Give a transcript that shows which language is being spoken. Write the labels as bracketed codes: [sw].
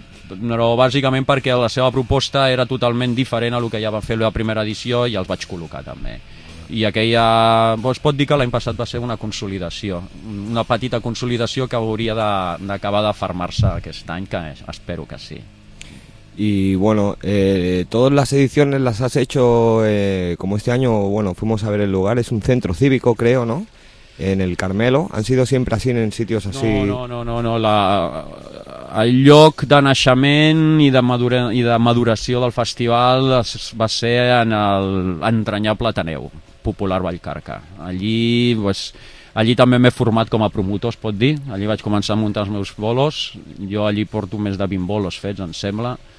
[ca] Però bàsicament perquè la seva proposta era totalment diferent a el que ja va fer la primera edició i els vaig col·locar també. I aquella, es pot dir que l'any passat va ser una consolidació, una petita consolidació que hauria d'acabar de farmar-se aquest any, que espero que sí. [es] Y bueno, todas las ediciones las has hecho, como este año, bueno, fuimos a ver el lugar, es un centro cívico, creo, ¿no? en el Carmelo? ¿Han sido siempre así en sitios así? No. [ca] El lloc de naixement i de maduració del festival va ser en l'entranyable Ateneu Popular Vallcarca. Allí també m'he format com a promotor, es pot dir. Allí vaig començar a muntar els meus bolos. Jo allí porto més de 20 bolos fets, em sembla.